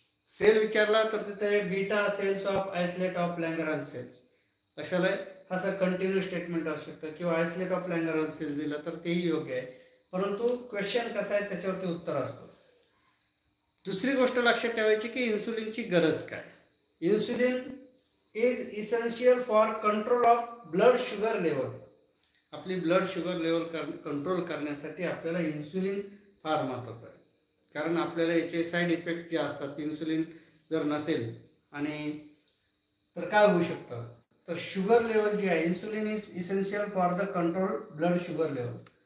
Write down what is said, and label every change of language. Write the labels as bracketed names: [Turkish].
[Marathi] Sale विचारला तर तिथे [English] Beta cells of isolate of Langerhans cells. [Marathi] लक्षात आहे, असं कंटिन्यू स्टेटमेंट असू शकतं. किंवा आयसोलेट ऑफ लँगरहॅन्स सेल्स दिला तर तेही योग्य आहे, परंतु क्वेश्चन कसा आहे त्याच्यावरती उत्तर असतो. दुसरी गोष्ट लक्षात ठेवायची की इन्सुलिनची गरज काय. [English] Insulin is essential for control of blood sugar level. [Marathi] आपली ब्लड शुगर लेवल कंट्रोल करण्यासाठी आपल्याला इन्सुलिन फार महत्त्वाचं आहे. कारण आपल्याला याचे साईड इफेक्ट जे असतात, इन्सुलिन जर नसेल आणि तर काय होऊ शकतं, तर शुगर लेवल जी आहे, [English] Insulin is essential for the control blood sugar level.